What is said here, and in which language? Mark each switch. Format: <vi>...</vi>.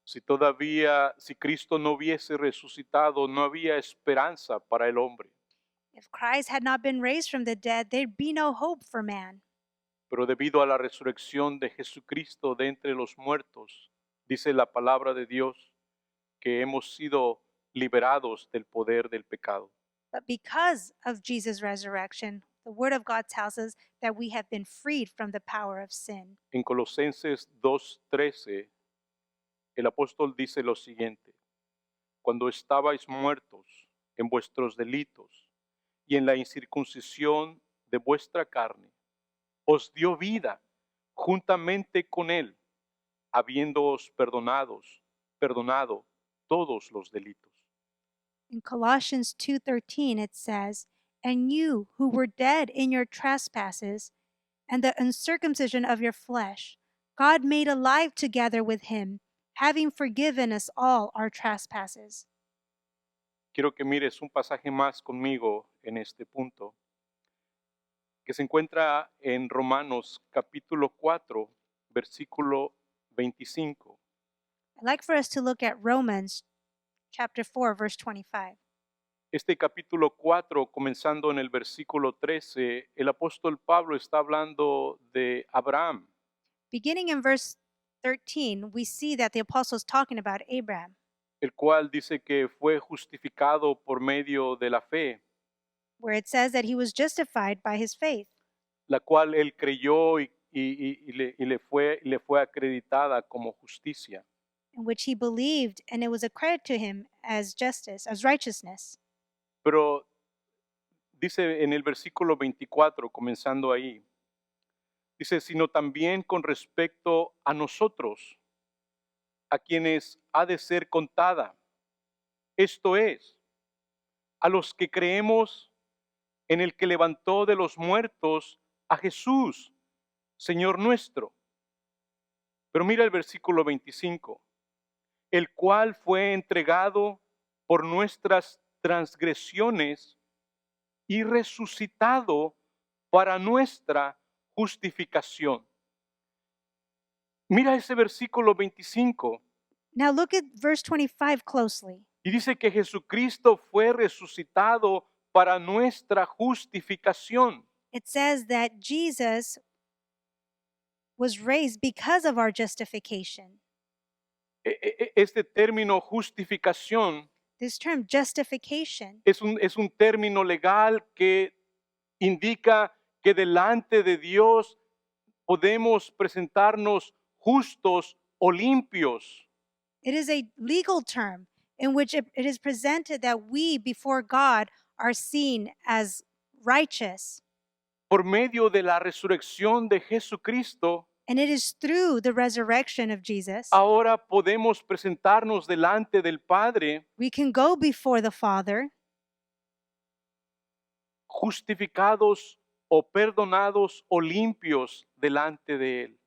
<es>Si Cristo no hubiese resucitado, no había esperanza para el hombre.</es> <en>If Christ had not been raised from the dead, there'd be no hope for man.</en> <es>Pero debido a la resurrección de Jesucristo de entre los muertos, dice la palabra de Dios que hemos sido liberados del poder del pecado.</es> <en>But because of Jesus' resurrection, the Word of God tells us that we have been freed from the power of sin.</en> <es>En Colosenses 2:13, el apóstol dice lo siguiente, cuando estabais muertos en vuestros delitos y en la incircuncisión de vuestra carne, os dio vida juntamente con él, habiéndoos perdonado todos los delitos.</es> <en>In Colossians 2:13 it says, "And you who were dead in your trespasses and the uncircumcision of your flesh, God made alive together with him, having forgiven us all our trespasses."</en> <es>Quiero que mires un pasaje más conmigo en este punto, que se encuentra en Romanos capítulo 4, versículo 25.</es> <en>I'd like for us to look at Romans chapter 4 verse 25.</en> <es>Este capítulo 4, comenzando en el versículo 13, el apóstol Pablo está hablando de Abraham.</es> <en>Beginning in verse 13, we see that the apostle is talking about Abraham,</en> <es>El cual dice que fue justificado por medio de la fe,</es> <en>where it says that he was justified by his faith,</en> <es>la cual él creyó y le fue acreditada como justicia.</es> <en>in which he believed, and it was accredited to him as justice, as righteousness.</en> <es>Pero dice en el versículo 24, comenzando ahí, dice, sino también con respecto a nosotros, a quienes ha de ser contada. Esto es, a los que creemos en el que levantó de los muertos a Jesús, Señor nuestro. Pero mira el versículo 25, el cual fue entregado por nuestras transgresiones y resucitado para nuestra justificación. Mira ese versículo 25</es> <en>Now look at verse 25 closely.</en> <es>y dice que Jesucristo fue resucitado para nuestra justificación.</es> <en>It says that Jesus was raised because of our justification.</en> <es>Este término justificación</es> <en>This term, justification,</en> <es>es un término legal que indica que delante de Dios podemos presentarnos justos o limpios.</es> <en>it is a legal term in which it is presented that we before God are seen as righteous.</en> <es>Por medio de la resurrección de Jesucristo,</es> <en>And it is through the resurrection of Jesus</en> <es>ahora podemos presentarnos delante del Padre</es> <en>we can go before the Father</en> <es>justificados o perdonados o limpios delante de Él.</es>